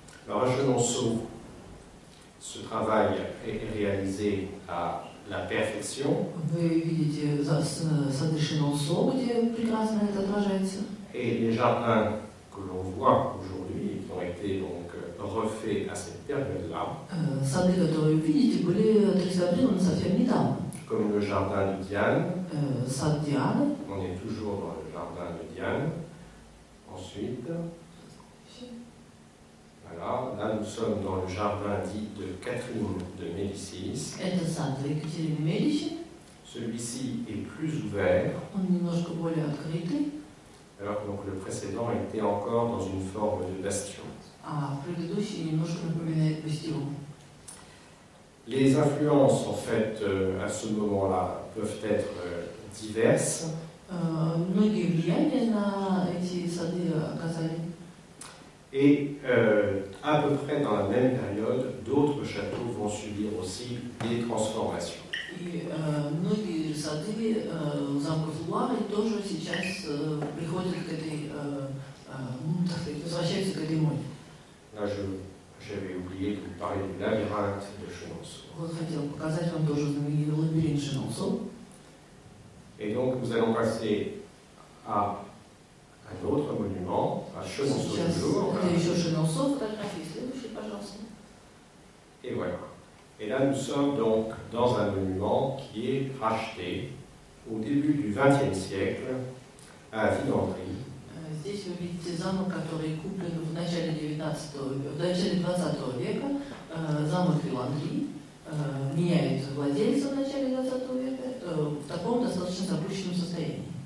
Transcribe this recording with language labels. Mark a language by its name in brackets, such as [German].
[French] Alors à Chenonceau, ce travail est réalisé à la perfection. [Russian] Вы видите сады Chenonceau, где прекрасно это отражается. [French] Et les jardins que l'on voit aujourd'hui, qui ont été donc refaits à cette période-là, [Russian] Сады, которые вы видите, были отреставрированы совсем недавно. [French] comme le jardin de Diane, [Russian] Сад Дианы. [French] on est toujours dans le jardin de Diane. Ensuite, voilà, là nous sommes dans le jardin dit de Catherine de Médicis. [Russian] Это сад Екатерины Медичи. [French] Celui-ci est plus ouvert, [Russian] Он немножко более открытый, [French] alors que donc, le précédent était encore dans une forme de bastion. [Russian] а предыдущий немножко напоминает бастион. [French] Les influences, en fait, à ce moment-là, peuvent être diverses. [Russian] Многие влияния на эти сады оказали. [French] Et à peu près dans la même période, d'autres châteaux vont subir aussi des transformations. [Russian] И многие сады замков Луары тоже сейчас приходят к этой, так сказать, возвращаются к этой моде. [French] Là, j'avais oublié de vous parler du labyrinthe de Chenonceau. [Russian] Вот хотел показать вам тоже знаменитый лабиринт Chenonceau. [French] Et donc, nous allons passer à un autre monument, à Chenonceau [Russian] Сейчас [French] toujours. [Russian] это еще Chenonceau, фотографии следующие, пожалуйста. [French] Et voilà. Et là, nous sommes donc dans un monument qui est racheté au début du XXe siècle à Villandry. [Russian] Здесь вы видите замок, который куплен в начале 20 века, замок Виландри, меняет владельца в начале 20 века, в таком достаточно запущенном состоянии.